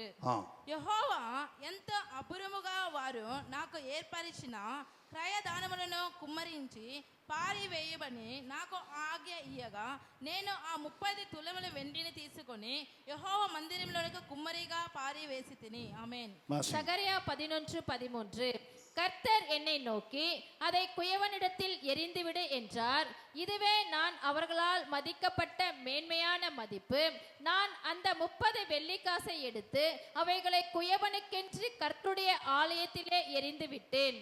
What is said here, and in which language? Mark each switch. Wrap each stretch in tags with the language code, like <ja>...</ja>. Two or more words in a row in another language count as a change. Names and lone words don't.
<te>యెహోవా ఎంత అపురముగా వారు నాకు ఏర్పరిచిన క్రయదానములను కుమ్మరించి పారివేయమని నాకు ఆజ్ఞ ఇయ్యగా, నేను ఆ 30 తులముల వెండిని తీసుకొని యెహోవా మందిరంలోనికి కుమ్మరిగా పారివేసి తిని. ఆమేన్.</te> <ta>சகரியா 11:13. கர்த்தர் என்னை நோக்கி, அதை குயவனிடத்தில் எறிந்துவிடு என்றார். இதுவே நான் அவர்களால் மதிக்கப்பட்ட மேன்மையான மதிப்பு. நான் அந்த 30 வெள்ளிக்காசை எடுத்து அவைகளை குயவனுக்கென்று கர்த்தருடைய ஆலயத்திலே எறிந்து விட்டேன்.</ta>